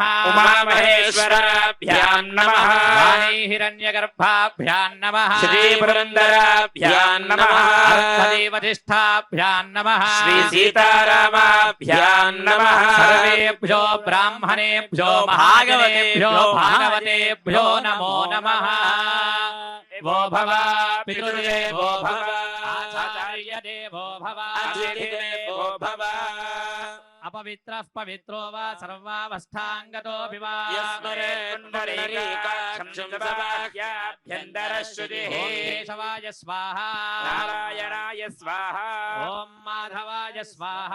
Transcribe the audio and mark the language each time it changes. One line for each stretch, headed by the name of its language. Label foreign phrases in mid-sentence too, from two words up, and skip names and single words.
Sanskrit: ఉమామహేశ్వరాభ్యాం నమః, హిరణ్యగర్భాభ్యాం నమః, శ్రీ పురందరాభ్యాం నమః, దేవతిష్టాభ్యాం నమః, శ్రీ సీతారామాభ్యాం నమః. సర్వేభ్యో బ్రాహ్మణేభ్యో భాగవతేభ్యో భాగవతేభ్యో నమో నమః. దేవో భవ, పితృదేవో భవ, ఆచార్య దేవో భవ, అతిథి దేవో భవ, अपवित्रः पवित्रो वा सर्वावस्थाङ्गतोऽपि वा यस्मरे कुण्डलीकाक्षं शंसवाह्याभ्यन्तरश्रुतिः ॐ केशवाय स्वाहा नारायणाय स्वाहा ॐ माधवाय स्वाहा